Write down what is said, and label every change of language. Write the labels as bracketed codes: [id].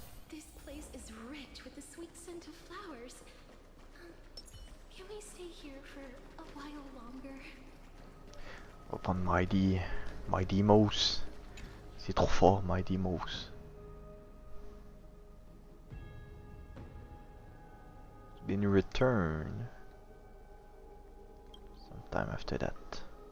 [en] This place is rich with the sweet scent of flowers. Can we stay here for a while longer? [fr] On va prendre Mighty Mouse. C'est trop fort, Mighty Mouse. [en] Been returned sometime after that.